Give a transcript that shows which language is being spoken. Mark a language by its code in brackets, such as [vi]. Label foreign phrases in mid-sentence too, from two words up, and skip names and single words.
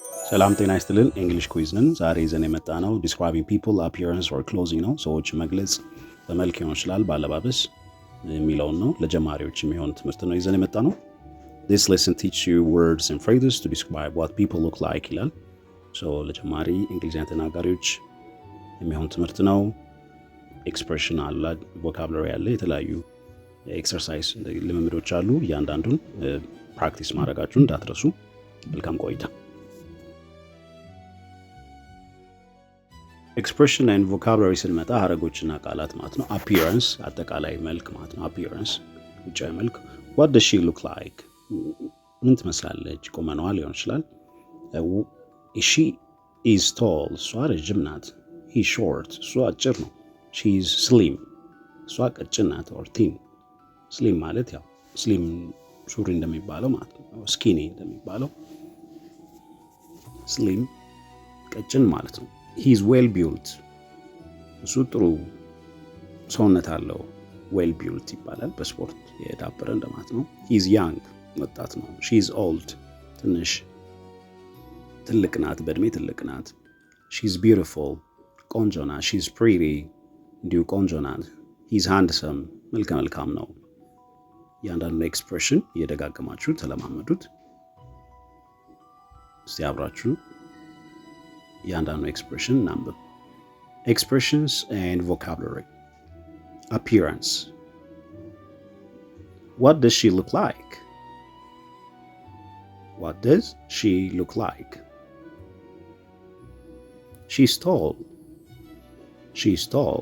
[am] ሰላም ጤና ይስጥልን እንግሊሽ ኩዊዝ ነን። ዛሬ ይዘን የመጣ ነው [en] describing people appearance or clothing [am] ነው። ሰዎች መግለጽ በመልክ ሊሆን ይችላል፣ ባለባበስ የሚለውን ነው። ለጀማሪዎች የሚሆን ትምህርት ነው ይዘን የመጣ ነው። [en] This lesson teaches you words and phrases to describe what people look like [am] ይላል። ለጀማሪ እንግሊዝኛ ተናጋሪዎች የሚሆን ትምህርት ነው። ኤክስፕሬሽን አለ፣ ቮካብላሪ አለ፣ የተለያዩ ኤክሰርሳይዝ ልምምዶች አሉ። እያንዳንዱን ፕራክቲስ ማድረጋችሁን እንዳትረሱ። መልካም ቆይታ። [en] expression and vocabulary [am] ስንመጣ ሀረጎችና ቃላት ማለት ነው። አፒራንስ አጠቃላይ መልክ ማለት ነው። አፒራንስ ውጫዊ መልክ። [en] what does she look like [am] ምን ትመስላለች? ቁመናዋ ሊሆን ይችላል። [en] she is tall [am] እሷ ረጅም ናት። [en] he is short [am] እሷ አጭር ነው። [en] she is slim [am] እሷ ቀጭን ናት። [en] or thin [am] ስሊም ማለት ያው ስሊም ሱሪ እንደሚባለው ማለት ነው። ስኪኒ እንደሚባለው ስሊም ቀጭን ማለት ነው። [en] he is well built [am] እሱ ጥሩ ሰውነት አለው። [en] well built [am] ይባላል፣ በስፖርት የዳበረ እንደማለት ነው። [en] he is young [am] ወጣት ነው። [en] she is old [am] ትንሽ ትልቅ ናት፣ በእድሜ ትልቅ ናት። [en] she is beautiful [am] ቆንጆ ናት። [en] she is pretty [am] እንዲሁ ቆንጆ ናት። [en] he is handsome [am] መልከ መልካም ነው። እያንዳንዱ ኤክስፕሬሽን እየደጋገማችሁ ተለማመዱት። እስቲ አብራችሁ እያንዳንዱ ኤክስፕሬሽን እናንብብ። [en] Expressions and vocabulary. Appearance. What does she look like? What does she look like? She's tall. She's tall.